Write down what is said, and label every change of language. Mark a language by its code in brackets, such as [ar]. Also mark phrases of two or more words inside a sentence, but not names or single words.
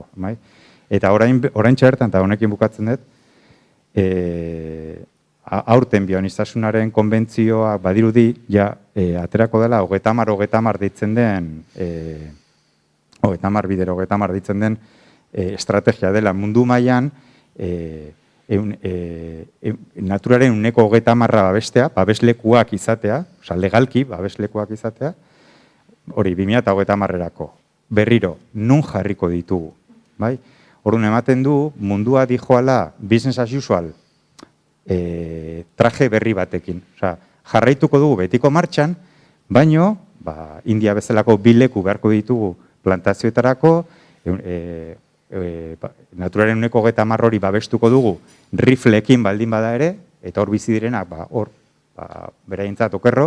[eu] Eta orain txertan, eta honekin bukatzen dut, aurten bioniztasunaren konbentzioa badirudi, aterako dela, 30 ditzen den, 30 ditzen den estrategia dela mundu mailan, naturaren 30% babestea, babeslekuak izatea, legalki babeslekuak izatea, hori 2030-erako. Berriro, nun jarriko ditugu. Orduan ematen du, mundua dijoala [en] business as usual [eu] traje berri batekin. Jarraituko dugu betiko martxan, baino, India bezalako 2 leku beharko ditugu plantazioetarako, naturaren 30% hori babestuko dugu rifleekin baldin bada ere, eta hor bizi direnak, beraientzat okerro.